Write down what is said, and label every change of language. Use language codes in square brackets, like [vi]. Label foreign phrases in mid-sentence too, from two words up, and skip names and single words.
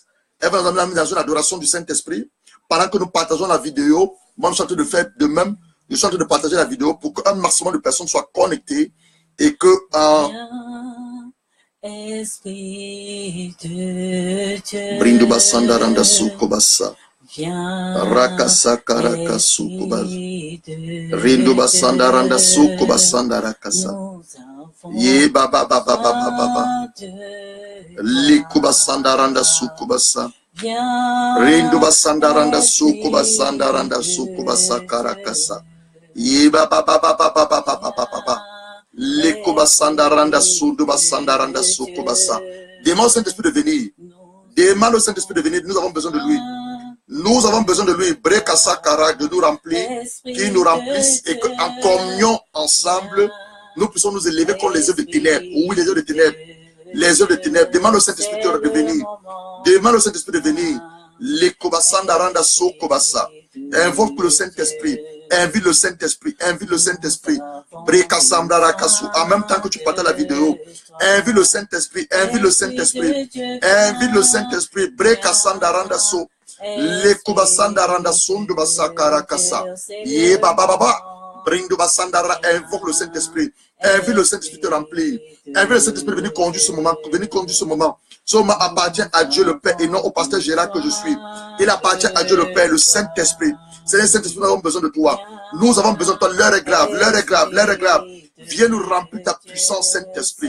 [fr] Elle va nous amener dans une adoration du Saint-Esprit. Pendant que nous partageons la vidéo, moi je suis en train de faire de même. Je suis en train de partager la vidéo pour qu'un maximum de personnes soient connectées et que... Esprit de Dieu, Brindu basanda randa sukobasa. Rakasa karaka sukobasa. Rindu basanda randa sukobasanda rakasa. Ye baba baba baba baba. Likubasanda randa sukobasa. Rindu basanda randa sukobasanda randa sukobasa karakasa. Ye baba baba baba baba baba. Demande au Saint-Esprit de venir. Demande au Saint-Esprit de venir. Nous avons besoin de lui. Nous avons besoin de lui. Brekasakara, de nous remplir, qu'il nous remplisse et qu'en communion ensemble, nous puissions nous élever contre les œuvres de ténèbres. Oui, les œuvres de ténèbres. Les œuvres de ténèbres. Demande au Saint-Esprit de venir. Demande au Saint-Esprit de venir. Lekobasanda sokobasa. Invoque le Saint-Esprit. Invite le Saint-Esprit. Invite le Saint-Esprit. En même temps que tu partages la vidéo, invite le Saint-Esprit. Invite le Saint-Esprit. Invite le Saint-Esprit. Brekasanda so. Lekobasanda randa sondu basakara kasa. Ye baba baba. Brindu basandara. Invoque le Saint-Esprit. Invite le Saint-Esprit te remplir. Invite le Saint-Esprit venir conduire ce moment. Venir conduire ce moment. Ce moment appartient à Dieu le Père et non au pasteur Gérard que je suis. Il appartient à Dieu le Père, le Saint-Esprit. Seigneur Saint-Esprit, nous avons besoin de toi. Nous avons besoin de toi. L'heure est grave, l'heure est grave, l'heure est grave. Viens nous remplir ta puissance, Saint-Esprit.